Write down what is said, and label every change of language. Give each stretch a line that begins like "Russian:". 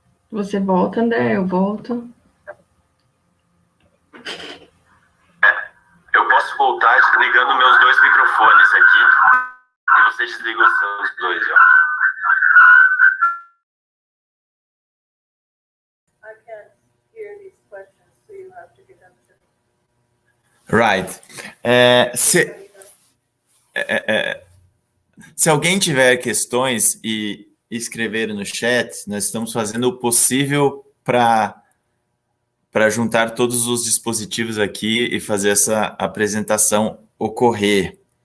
Portuguese: Você volta, André, eu volto. Eu posso voltar desligando meus dois microfones aqui e você desliga os seus dois, ó.
English: I can't hear these questions, so you have to give them to me. Right.
Portuguese: Se alguém tiver questões e escrever no chat, nós estamos fazendo o possível para juntar todos os dispositivos aqui e fazer essa apresentação ocorrer.